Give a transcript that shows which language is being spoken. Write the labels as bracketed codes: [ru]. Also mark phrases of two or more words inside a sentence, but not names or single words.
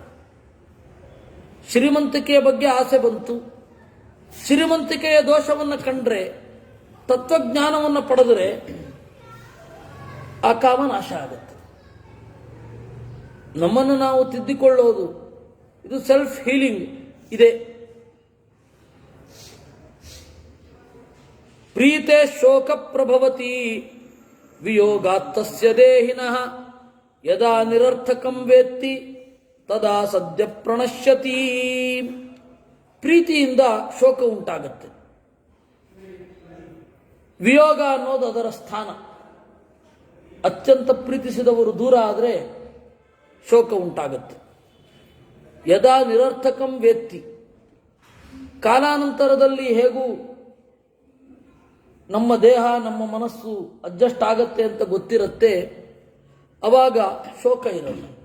[kn] ಶ್ರೀಮಂತಿಕೆಯ ಬಗ್ಗೆ ಆಸೆ ಬಂತು, ಶ್ರೀಮಂತಿಕೆಯ ದೋಷವನ್ನು ಕಂಡ್ರೆ, ತತ್ವಜ್ಞಾನವನ್ನು ಪಡೆದರೆ ಆ ಕಾಮ ನಾಶ ಆಗುತ್ತೆ. ನಮ್ಮನ್ನು ನಾವು ತಿದ್ದಿಕೊಳ್ಳೋದು, ಇದು [en] self healing [kn] ಇದೆ. [sa] ಪ್ರೀತೆ ಶೋಕ ಪ್ರಭವತಿ ವಿಯೋಗಾತ್ತಸ್ಯ ದೇಹಿನಃ ಯದಾ ನಿರರ್ಥಕಂ ವೇತ್ತಿ ತದಾ ಸದ್ಯ ಪ್ರಣಶ್ಯತಿ. [kn] ಪ್ರೀತಿಯಿಂದ ಶೋಕ ಉಂಟಾಗುತ್ತೆ, ವಿಯೋಗ ಅನ್ನೋದು ಅದರ ಸ್ಥಾನ. ಅತ್ಯಂತ ಪ್ರೀತಿಸಿದವರು ದೂರ ಆದರೆ ಶೋಕ ಉಂಟಾಗುತ್ತೆ. [sa] ಯದಾ ನಿರರ್ಥಕಂ ವೇತ್ತಿ, [kn] ಕಾಲಾನಂತರದಲ್ಲಿ ಹೇಗೂ ನಮ್ಮ ದೇಹ ನಮ್ಮ ಮನಸ್ಸು ಅಡ್ಜಸ್ಟ್ ಆಗತ್ತೆ ಅಂತ ಗೊತ್ತಿರುತ್ತೆ, ಅವಾಗ ಶೋಕ ಇರಲ್ಲ.